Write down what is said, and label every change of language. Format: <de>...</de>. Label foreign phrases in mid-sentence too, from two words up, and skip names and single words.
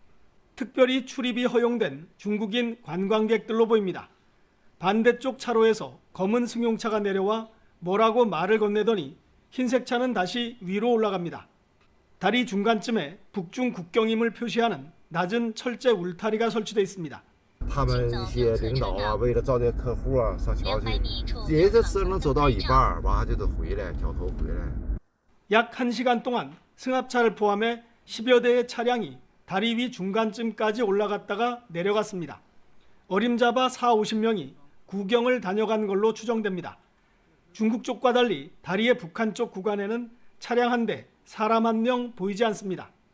<ko>특별히 출입이 허용된 중국인 관광객들로 보입니다. 반대쪽 차로에서 검은 승용차가 내려와 뭐라고 말을 건네더니 흰색 차는 다시 위로 올라갑니다. 다리 중간쯤에 북중 국경임을 표시하는 낮은 철제 울타리가 설치되어 있습니다.</ko> <zh>他们一些领导啊，为了招待客户啊，上桥去，也这车能走到一半，完就得回来，掉头回来。</zh> <ko>약 1시간 동안 승합차를 포함해 10여 대의 차량이 다리 위 중간쯤까지 올라갔다가 내려갔습니다. 어림잡아 40-50명이 구경을 다녀간 걸로 추정됩니다. 중국 쪽과 달리 다리의 북한 쪽 구간에는 차량 한 대, 사람 한 명 보이지 않습니다.</ko>